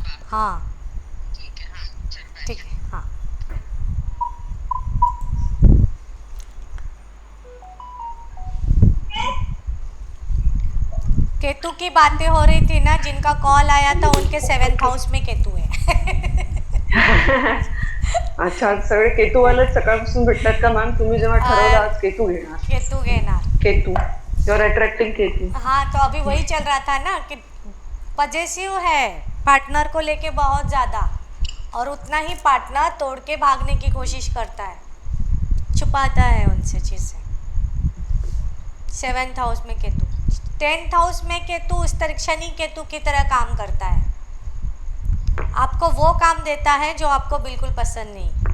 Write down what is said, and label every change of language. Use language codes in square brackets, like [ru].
[hi] हाँ ठीक है, हाँ। केतु की बातें हो रही थी ना, जिनका कॉल आया था उनके 7th हाउस में केतु है। [mr] अच्छा, सगळे केतूवालेच सकाळपासून भेटतात का मॅम? तुम्ही जेव्हा ठरवलं आज केतू घेणार, केतु घेणार, [en] Ketu you are attracting Ketu. [hi] हाँ तो अभी वही चल रहा था ना कि पजेसिव है पार्टनर को लेके बहुत ज़्यादा, और उतना ही पार्टनर तोड़ के भागने की कोशिश करता है, छुपाता है उनसे चीज़ें। 7th हाउस में केतु, 10th हाउस में केतु उस तरह शनि केतु की तरह काम करता है, आपको वो काम देता है जो आपको बिल्कुल पसंद नहीं।